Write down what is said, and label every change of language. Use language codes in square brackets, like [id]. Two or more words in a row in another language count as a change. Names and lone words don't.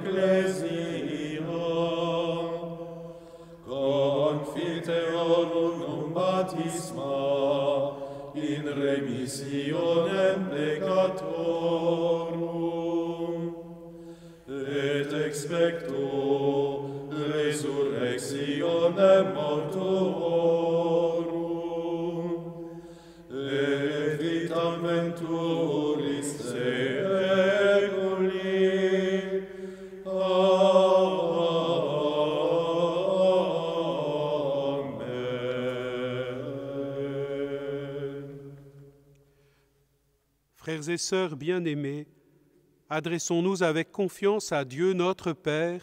[la] ecclesiam, confiteorum cum baptisma in remissionem peccatorum, et expecto resurrectionem mortuorum, et vitam venturis seculi. [fr] Frères et sœurs bien-aimés, adressons-nous avec confiance à Dieu notre Père.